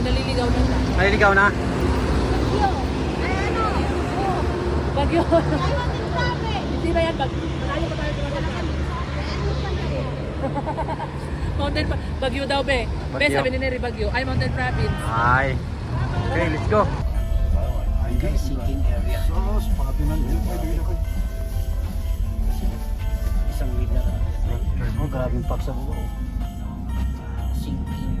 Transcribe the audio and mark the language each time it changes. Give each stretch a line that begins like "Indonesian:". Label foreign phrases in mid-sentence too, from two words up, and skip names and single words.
Filipino: Naliligaw na siya. Maliligaw na. Bagyo. Hindi ba yan bagyo? Malayo pa tayo sa Mountain Bagyo daw be. Be, Bagyo. sabi ni Neri Bagyo. Ay, Mountain Province. Ay.
English: Okay, let's go.
Filipino: Ay guys,
English: sinking area.
Filipino: Isang meter. Oh, grabing pak sa buko. Sinking.